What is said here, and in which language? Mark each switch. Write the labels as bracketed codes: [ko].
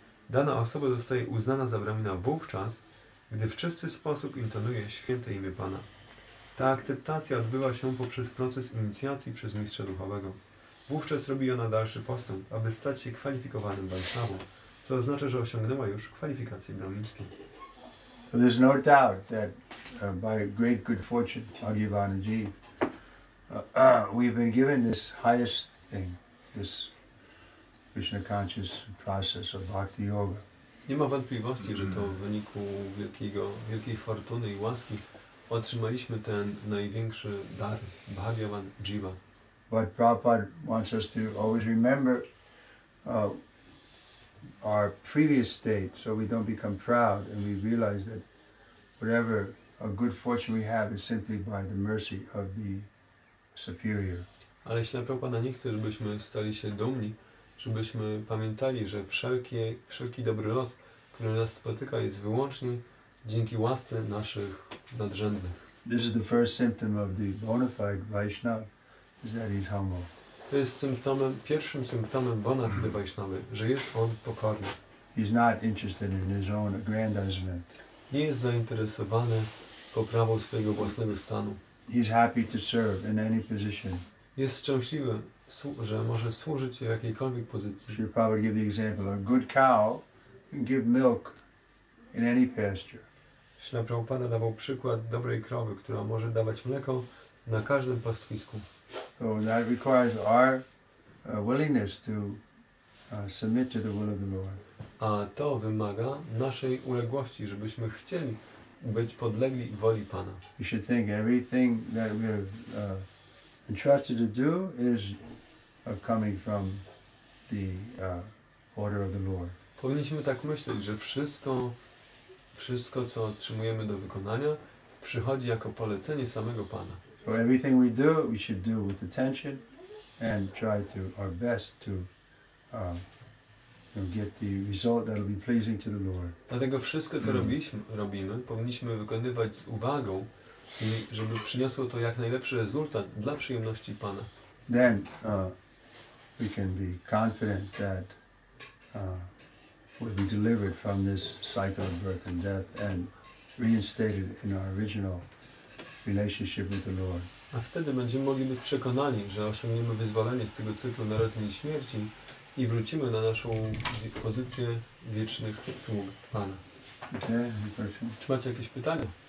[pl] Dana osoba zostaje uznana za Brahmina wówczas, gdy w czysty sposób intonuje święte imię Pana. Ta akceptacja odbywa się poprzez proces inicjacji przez mistrza duchowego. Wówczas robi ona dalszy postęp, aby stać się kwalifikowanym Vaishnavą, co oznacza, że osiągnęła już kwalifikacje brahmińskie. [en] So there's no doubt that by great good fortune, Adhyavanaji, we've been given this highest thing, this Krishna conscious process of Bhakti Yoga. [pl] Nie ma wątpliwości, że to w wyniku wielkiej fortuny i łaski otrzymaliśmy ten największy dar, Bhagavan Jiva. [en] But Prabhupada wants us to always remember our previous state, so we don't become proud and we realize that whatever good fortune we have is simply by the mercy of the superior. [pl] Ale jeśli Prabhupada nie chce, żebyśmy stali się dumni, żebyśmy pamiętali, że wszelki dobry los, który nas spotyka, jest wyłącznie dzięki łasce naszych nadrzędnych. [en] This is the first symptom of the bona fide Vaishnava, is that he's humble. [pl] To jest pierwszym symptomem bona fide Vaishnavy, że jest on pokorny. [en] He's not interested in his own aggrandizement. [pl] Nie jest zainteresowany poprawą swojego własnego stanu. [en] He's happy to serve in any position. [pl] Jest szczęśliwy, że może służyć w jakiejkolwiek pozycji. [en] Srila Prabhupada give the example, a good cow can give milk in any pasture. [pl] Srila Prabhupada dawał przykład dobrej krowy, która może dawać mleko na każdym pastwisku. [en] So that requires our willingness to submit to the will of the Lord. [pl] A to wymaga naszej uległości, żebyśmy chcieli być podlegli woli Pana. [en] You should think everything that we're entrusted to do is coming from the order of the Lord. [pl] Powinniśmy tak myśleć, że wszystko, co otrzymujemy do wykonania, przychodzi jako polecenie samego Pana. [en] So everything we do, we should do with attention and try to our best to get the result that will be pleasing to the Lord. [pl] Dlatego wszystko, co robimy, powinniśmy wykonywać z uwagą i żeby przyniosło to jak najlepszy rezultat dla przyjemności Pana. [en] Then we can be confident that we'll be delivered from this cycle of birth and death and reinstated in our original relationship with the Lord. [pl] A wtedy będziemy mogli być przekonani, że osiągniemy wyzwolenie z tego cyklu narodzin i śmierci i wrócimy na naszą pozycję wiecznych sług Pana. [en] Okay, [pl] Czy macie jakieś pytania?